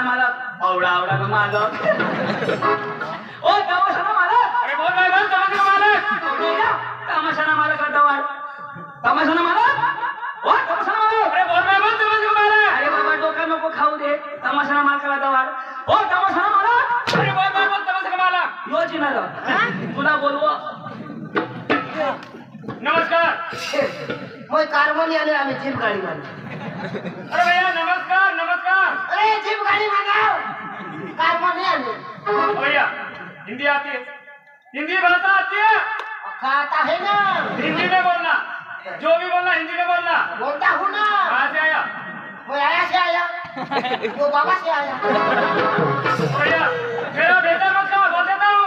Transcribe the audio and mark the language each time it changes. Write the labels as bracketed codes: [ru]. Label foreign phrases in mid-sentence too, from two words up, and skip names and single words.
[mr] मालक आवडा आवडा का मालक ओ तमाशाला मालक अरे बोल तमाशा मालक तू नाही ना तमाशाला मालक करता वाढ तमाशाला मालक ओ तमाशाला मालक अरे बोल तमाशा मालक अरे बाबा डोका नको खाऊ दे तमाशाला मालकाला दवाड ओ तमाशाला मालक अरे बोल तमाशा मालक योजना तुला बोलवो नमस्कार मग कारमनी आले आम्ही जीप गाडी मारली [hi] अरे भैया नमस्कार नमस्कार अरे जीप गाड़ी मंगाओ कारमनी आले भैया हिंदी आती है हिंदी भाषा आती है खाता है ना हिंदी में बोलना जो भी बोलना हिंदी में बोलना बोलता हूँ ना कहाँ से आया वो आया से आया वो बाबा से आया भैया मेरा बेटा मत कहो बोल देता हूँ